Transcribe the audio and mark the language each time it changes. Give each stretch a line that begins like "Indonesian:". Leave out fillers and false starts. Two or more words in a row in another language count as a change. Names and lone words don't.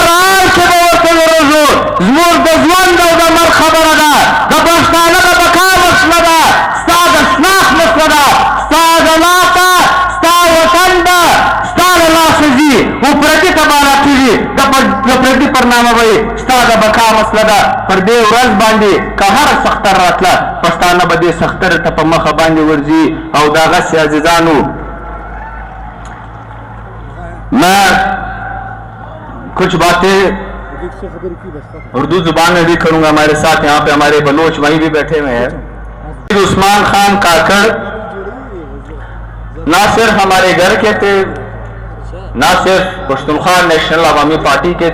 Pashto: حال کې به ورته دروځو زموږ د ژوند او د مرګ خبره ده د پښتانه د بقا مسله ده ستا د شناخت مسله ده ستا د لاسه ستا وطن ده ستا د لاسه ځي و پردي ته به راټېږي د پردي پر نامه به یې ستا د بقا مسله ده پر دې ورځ باندې که هر سختر راتله پښتانه به دې سختر ته په مخه باندې ورځي او دغسې عزیزانو
Urdu: میں کچھ باتیں اردو زبان میں بھی کروں گا ہمارے ساتھ یہاں پہ ہمارے بلوچ بھائی بھی بیٹھے ہوئے ہیں عثمان خان کاکڑ نہ صرف ہمارے گھر کے تھے نہ صرف پشتونخوا نیشنل عوامی پارٹی کے